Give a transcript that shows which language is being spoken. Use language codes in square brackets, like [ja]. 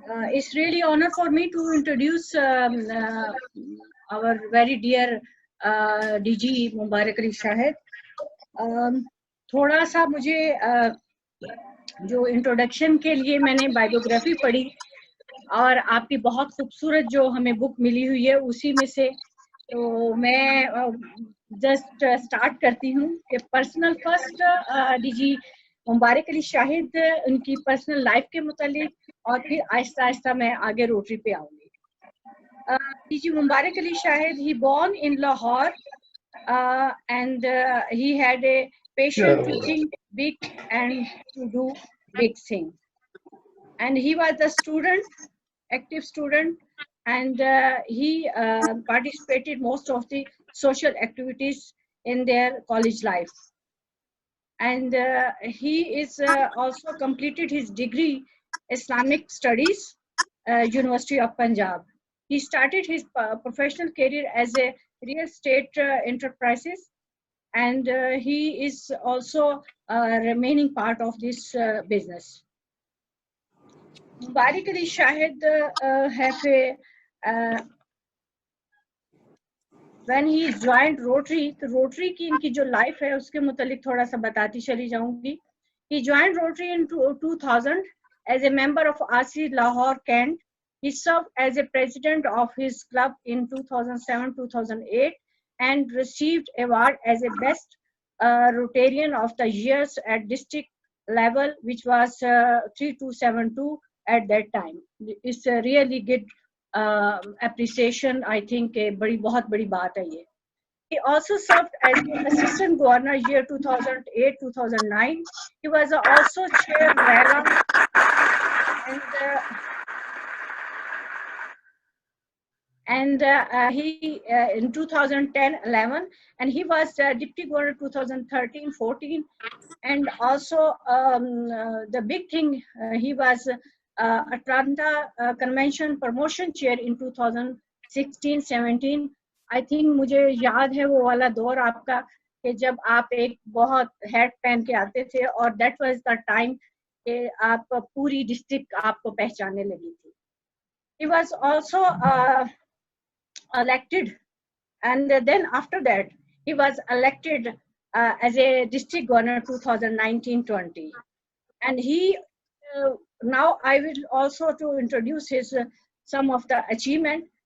[en] It's really honor for me to introduce our very dear DG Mubarak Ali Shahid. [ur] تھوڑا سا مجھے جو introduction کے لیے میں نے بائیوگرافی پڑھی اور آپ کی بہت خوبصورت جو ہمیں بک ملی ہوئی ہے اسی میں سے، تو میں جسٹ اسٹارٹ کرتی ہوں کہ پرسنل فرسٹ ڈی جی مبارک علی شاہد ان کی پرسنل لائف کے متعلق اور پھر آہستہ آہستہ میں آگے روٹری پہ آؤں گی. [en] D G Mubarak Ali Shahid he born in Lahore and he had a passion to think big and to do big things. And he was a student, active student, and he participated most of the social activities in their college life. And he is also completed his degree Islamic Studies, University of Punjab. He started his professional career as a real estate enterprises, and he is also a remaining part of this business. [ur] Mubarak Ali Shahid [en] when he joined Rotary, [ur] تو Rotary کی ان کی جو life ہے اس کے متعلق تھوڑا سا بتاتی چلی جاؤں گی. [en] He joined Rotary in 2000 as a member of RC Lahore Kent. He served as a president of his club in 2007-2008 and received award as a best Rotarian of the years at district level, which was 3272 at that time. It's a really good appreciation. I think a [ur] bahut badi baat hai ye. [en] He also served as the assistant governor year 2008-2009. He was also chair and and he in 2010-11, and he was deputy governor 2013-14, and also the big thing, he was Atlanta Convention Promotion Chair in 2016-17. I think [ur] مجھے یاد ہے وہ والا دور آپ کا کہ جب آپ ایک بہت ہیٹ پہن کے آتے تھے اور [en] that was the time [ur] کہ آپ پوری ڈسٹرکٹ آپ کو پہچاننے لگی تھی. [en] He was also elected, and then after that he was elected as a district governor 2019-20, and he now I will also to introduce his some of the achievement.